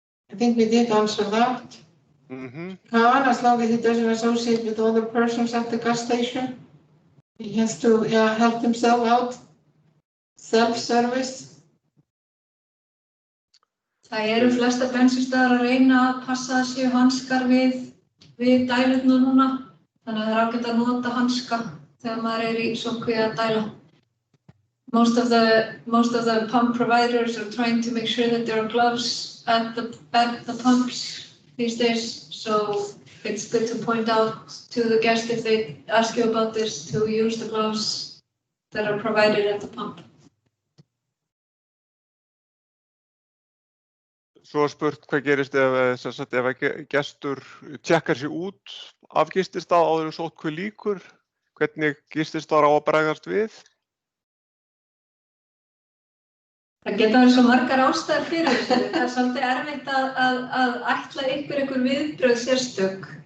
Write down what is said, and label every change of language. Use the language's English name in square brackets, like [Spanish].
[English] I think we did answer that. Can, as long as he doesn't associate with other persons at the gas station. He has to help himself out. Self-service. [Icelandic] Það eru flesta bensínstöðvar að reyna að passa að séu hanskar við dælurnar núna. Þannig að það er ágætt að nota hanska þegar maður er í sóttkví að dæla. [English] Most of the pump providers are trying to make sure that there are gloves at the pumps these days. So it's good to point out to the guest if they ask you about this to use the gloves that are provided at the pump. [Icelandic] Svo spurt hvað gerist ef gestur tjekkar sig út af gististað áður en sóttkví lýkur, hvernig gististaðar á að bregðast við? Það geta verið svo margar ástæður fyrir þessu. Það er svolítið erfitt að ætla einhver viðbrögð sérstök.